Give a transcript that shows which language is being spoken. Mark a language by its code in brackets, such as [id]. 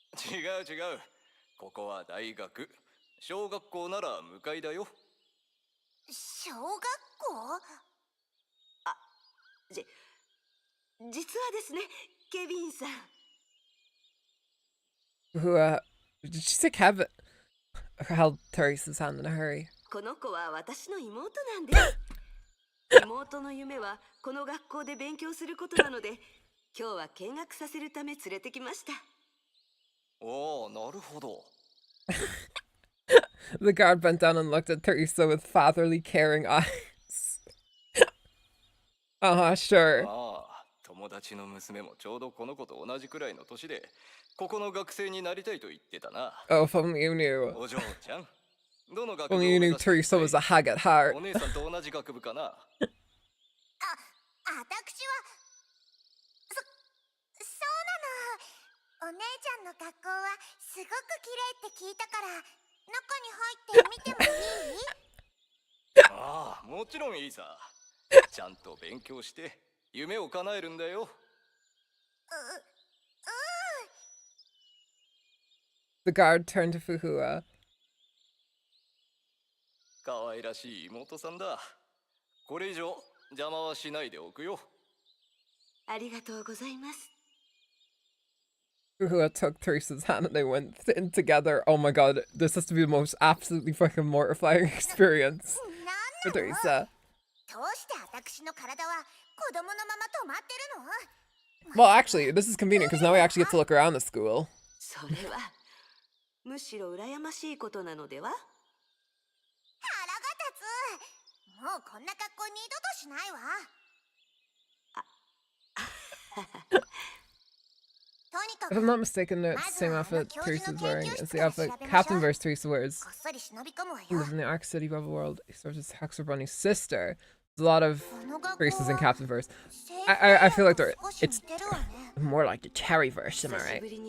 [ja] 違う。ここは大学。小学校なら向かいだよ。小学校？あ、実はですね、ケビンさん。 [en] Who, did she say Kevin? Held Teresa's hand in a hurry. [ja] この子は私の妹なんです。妹の夢はこの学校で勉強することなので、今日は見学させるため連れてきました。おお、なるほど。 [en] The guard bent down and looked at Teresa with fatherly, caring eyes. Sure. [ja] ああ、友達の娘もちょうどこの子と同じくらいの年で、ここの学生になりたいと言ってたな。 [en] Oh, if only you knew. [ja] お嬢ちゃん。どの学部 [en] Only you knew Teresa was a hag at heart. [ja] お姉さんと同じ学部かな。私はそうなの。お姉ちゃんの学校はすごく綺麗って聞いたから中に入ってみてもいい？ああ、もちろんいいさ。ちゃんと勉強して夢を叶えるんだよ。 [en] The guard turned to Fuhua. [ja] 可愛らしい妹さんだ。これ以上邪魔はしないでおくよ。ありがとうございます。 [en] Fuhua took Teresa's hand and they went in together. Oh my god, this has to be the most absolutely fucking mortifying experience for Teresa. [ja] どうして私の体は子供のまま止まってるの？ [en] Well, actually, this is convenient because now we actually get to look around the school. [ja] それはむしろ羨ましいことなのでは？腹が立つ。もうこんな格好二度としないわ。 [en] If I'm not mistaken, it's the same outfit Teresa's wearing as the outfit Captain vs. Teresa wears. He lives in the Ark City Rebel World. He serves as Hexer Bunny's sister. There's a lot of Teresa's in Captain verse. I feel like it's more like the Cherry verse, am I right?